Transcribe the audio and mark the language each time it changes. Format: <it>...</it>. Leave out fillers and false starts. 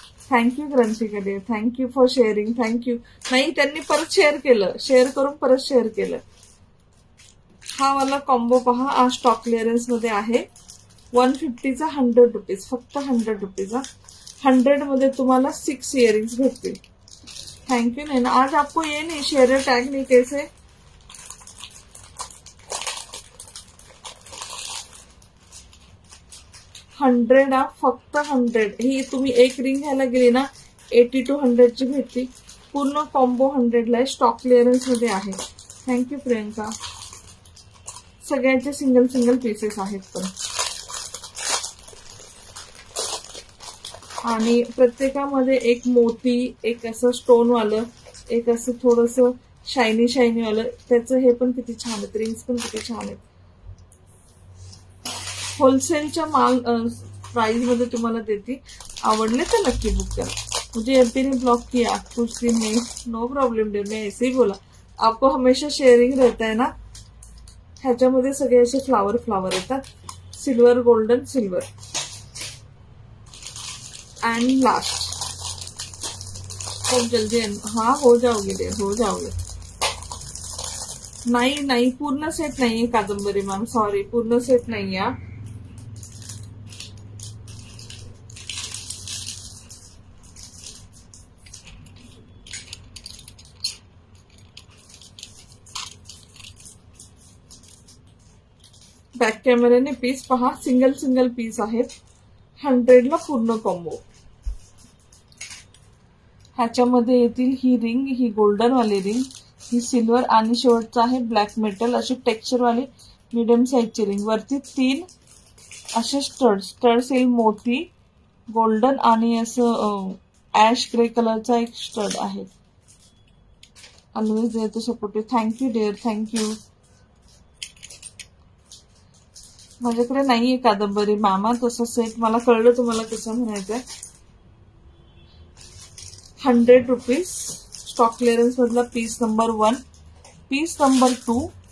<mr>Thank you ग्रंथिका day,</mr> <en>Thank you for sharing.</en> <mr>Thank you. नाही, त्यांनी परत शेअर केलं, शेअर करून परत शेअर केलं. हा वाला कॉम्बो पहा, हा स्टॉक क्लिअरन्स मध्ये आहे. 150चा 100 रुपीज, फक्त 100 रुपीज. 100 मध्ये तुम्हाला 6 इयरिंग्स भेटतील.</mr> <en>Thank you.</en> <hi>नहीं ना, आज आपको ये नहीं शेयर टैग नहीं कैसे.</hi> <mr>हंड्रेड फक्त 100. ही तुम्ही एक रिंग घ्यायला गेली ना 80 to 100 ची भेटती. पूर्ण कॉम्बो 100 ला स्टॉक क्लिअरन्स मध्ये आहे. थँक्यू प्रियंका. सगळ्यांचे सिंगल सिंगल पीसेस आहेत पण, आणि प्रत्येकामध्ये एक मोती, एक असं स्टोन वालं, एक असं थोडस शायनी शायनी वालं. त्याचं हे पण किती छान आहेत, रिंग्स पण किती छान आहेत. होलसेलच्या माल प्राइस मध्ये तुम्हाला देती. आवडले तर नक्की बुक करा.</mr> <hi>मुझे एमपी ने ब्लॉक किया कुछ दिन में.</hi> <en>no problem dear,</en> <hi>मैं ऐसे ही बोला. आपको हमेशा शेयरिंग रहता है ना.</hi> <mr>ह्याच्यामध्ये सगळे असे फ्लावर फ्लावर येतात.</mr> <en>Silver, golden, silver.</en> <hi>And last खूब जल्दी. हाँ हो जाओगे डियर, हो जाओगे. नहीं नहीं, पूर्ण सेट नहीं है कादंबरी मैम, सॉरी, पूर्ण सेट नहीं है.</hi> <mr>बॅक कॅमेऱ्याने पीस पहा, सिंगल सिंगल पीस आहेत. 100 ला पूर्ण कॉम्बो. ह्याच्यामध्ये येतील ही रिंग, ही गोल्डन वाली रिंग, ही सिल्वर, आणि शेवटचा आहे ब्लॅक मेटल. अशी टेक्स्चर वाली मीडियम साईजची रिंग. वरती 3 असे स्टड्स येईल, मोती, गोल्डन आणि असं ऍश ग्रे कलरचा एक स्टड आहे.</mr> <en>Always there to supportive. Thank you dear, thank you.</en> <mr>माझ्याकडे नाहीये कादंबरी मामा तसं सेट. मला कळलं तुम्हाला कसं म्हणायचंय.</mr> <en>100 rupees.</en> <mr>स्टॉक क्लिअरन्स मधला पीस नंबर 1, पीस नंबर 2.</mr>